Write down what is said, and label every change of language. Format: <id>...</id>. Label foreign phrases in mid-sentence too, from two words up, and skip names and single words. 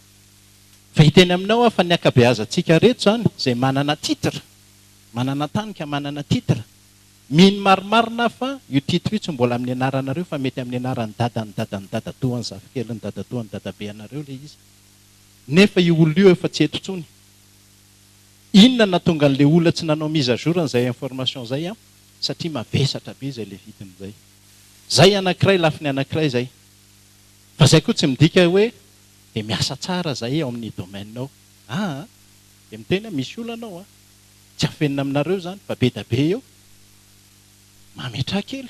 <mg>Fa hiteny aminao fa ny akabeazantsika reto zany izay manana titre, manana tany ka manana titre, mino marimarina fa io titre io tsy mbola amin'ny anaranareo fa mety amin'ny anaran'ny dadatoa ny zafikely ny dadatoa ny dadabe anareo le izy. Nefa io olona io efa tsy eto tsony. Inona natonga an'ilay olona tsy nanao</mg> <fr>mise à jour</fr> <mg>an'izay information zay satria mavesatra be izay le vidin'izay. Zay anankiray lafiny anankiray zay. Fa zay koa tsy midika hoe dia miasa tsara zay ao amin'ny domaine-nao. Dia miteny misy olona anao tsy afenina aminareo zany fa be da be eo mametra kely.</mg>